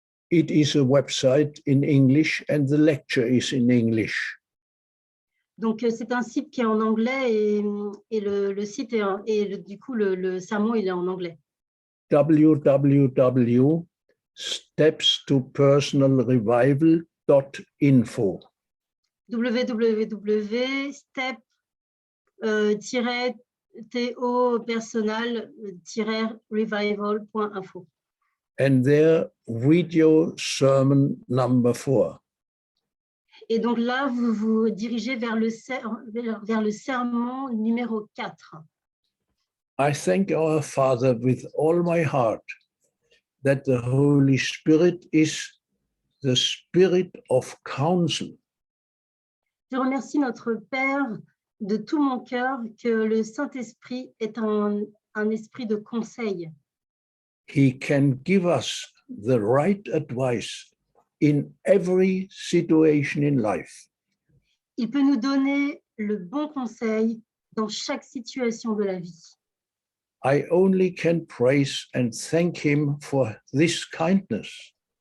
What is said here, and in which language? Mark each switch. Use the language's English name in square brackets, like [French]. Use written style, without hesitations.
[English] It is a website in English and the lecture is in English. [French] Donc, c'est un site qui est en anglais et le site du coup, le sermon, il est en anglais. [English] www.stepstopersonalrevival.info www.step-to-personal-revival.info And their video sermon number 4. [French] Et donc là, vous vous dirigez vers le sermon numéro 4. [English] I thank our Father with all my heart that the Holy Spirit is the spirit of counsel. [French] Je remercie notre Père de tout mon cœur que le Saint-Esprit est un esprit de conseil. [English] He can give us the right advice in every situation in life. [French] Il peut nous donner le bon conseil dans chaque situation de la vie. [English] I only can praise and thank him for this kindness.